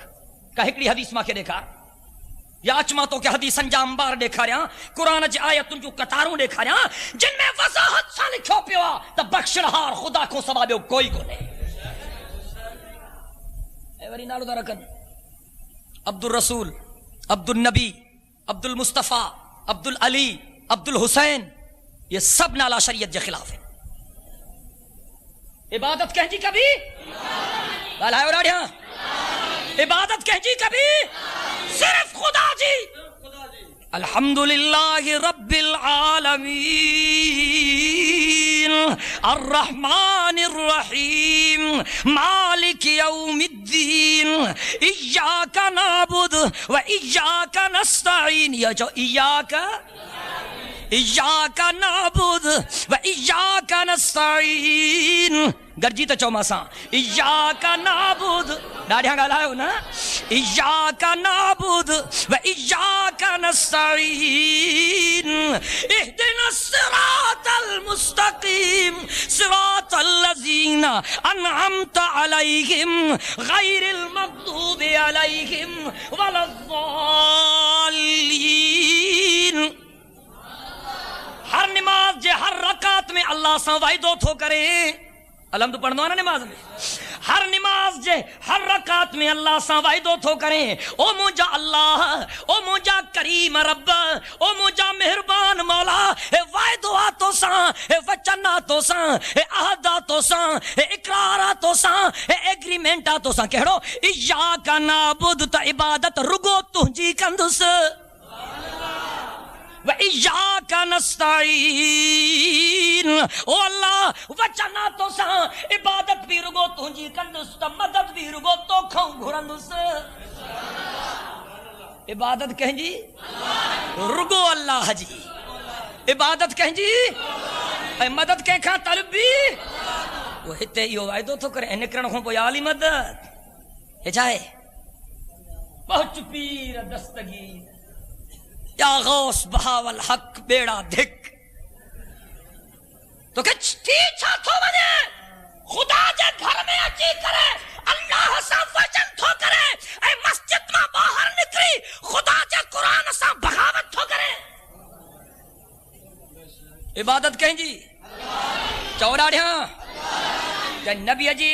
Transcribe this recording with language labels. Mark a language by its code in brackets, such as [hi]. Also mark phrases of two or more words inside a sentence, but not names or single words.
[sd] का हिकिड़ी हदीस मूंखे ॾेखार, या अच मां तोखे हदीसनि जा अंबार ॾेखारियां, क़ुरान जी आयतुनि जूं कतारूं ॾेखारियां, जिन में वज़ाहत सां लिखियो पियो आहे त बख़्शणहार ख़ुदा खां सवा ॿियो कोई कोन्हे। ऐं वरी नालो था रखनि अब्दुल रसूल, अब्दुल नबी, अब्दुल मुस्तफ़ा, अब्दुल अली, अब्दुल हुसैन। [ur] یہ سب نالا شریعت کے خلاف ہے. [sd] इबादत कंहिंजी कभी ॻाल्हायो ॾाढियां। इबादत कंहिंजी कभी? सिर्फ खुदा जी। [ar] الحمد لله رب العالمين الرحمن الرحيم مالك يوم الدين إياك نعبد وإياك نستعين. [sd] या जो [ar] إياك نعبد وإياك نستعين. [sd] गरजी त चओ मां सां, [ar] إياك نعبد. [sd] ॾाढियां ॻाल्हायो न। [ar] إياك نعبد وإياك نستعين اهدنا الصراط المستقيم صراط الذين أنعمت عليهم غير المغضوب عليهم ولا الضالين. [sd] हर नमाज जे हर रकात में अल्लाह सां वाइदो थो करे। अलहम्द पढ़ंदो आहे न नमाज में। हर नमाज जे हर रकात में अल्लाह सां वाइदो थो करे, ओ मुंहिंजा अल्लाह, ओ मुंहिंजा करीम रब, ओ मुंहिंजा मेहरबान मौला, हे वाइदो आहे तोसां, हे वचन आहे तोसां, हे अहद आहे तोसां, हे इक़रार आहे तोसां, हे एग्रीमेंट आहे तोसां। कहिड़ो? [ar] إياك نعبد, [sd] त इबादत रुगो तुंहिंजी कंदुसि। [ar] وإياك نستعين, [sd] ओ अल्लाह वचन आहे तोसां, इबादत भी रुगो तुंहिंजी कंदुसि, त मदद भी रुगो तोखां घुरंदुसि। इबादत कंहिंजी? रुगो अल्लाह जी। इबादत कंहिंजी? ऐं मदद कंहिंखां तलबी? वो हिते इहो वाइदो थो करे, ऐं निकिरण खां पोइ आली मदद। हे छा आहे? پہنچ پیر دستگیر یا غوث بہاول حق بیڑا دھک تو کہ چھا تھو بنے خدا جے گھر میں اچھی کرے اللہ سا وجن تھو کرے اے مسجد میں باہر نکری خدا جے قرآن سا بغاوت تھو کرے عبادت کہیں جی چوراڑیاں کہ نبی جی